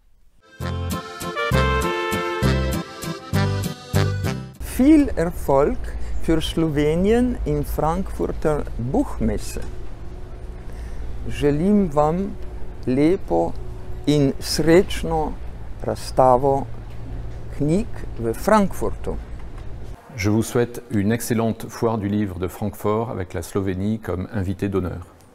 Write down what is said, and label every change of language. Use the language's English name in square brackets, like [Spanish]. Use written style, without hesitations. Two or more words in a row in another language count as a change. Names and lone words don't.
[German] Viel Erfolg für Slowenien in Frankfurter Buchmesse. [Slovenian] Želim vam lepo in srečno razstavo knjig v Frankfurtu. [French] Je vous souhaite une excellente foire du livre de Francfort avec la Slovénie comme invité d'honneur.